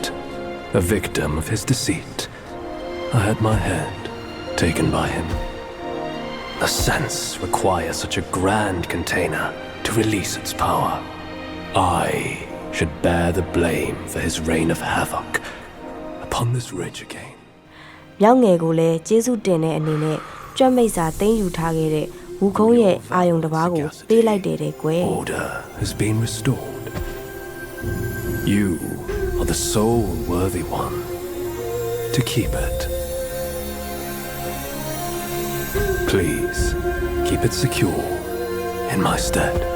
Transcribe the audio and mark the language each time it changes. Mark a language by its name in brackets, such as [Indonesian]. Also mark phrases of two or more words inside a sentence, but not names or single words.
[English] A victim of his deceit, I had my head taken by him. The sense requires such a grand container to release its power. I should bear the blame for his reign of havoc upon this ridge again. [Burmese] ။မြောက်ငယ်ကိုလည်းကျေးဇူးတင်တဲ့အနေနဲ့ကြွက်မိတ်စာသိမ်းယူထားခဲ့တဲ့ဝူခုံးရဲ့အာယုံတစ်ပါးကိုပေးလိုက်တယ်တဲ့ကွယ် [English] Order has been restored. You are the sole worthy one to keep it. Please keep it secure in my stead.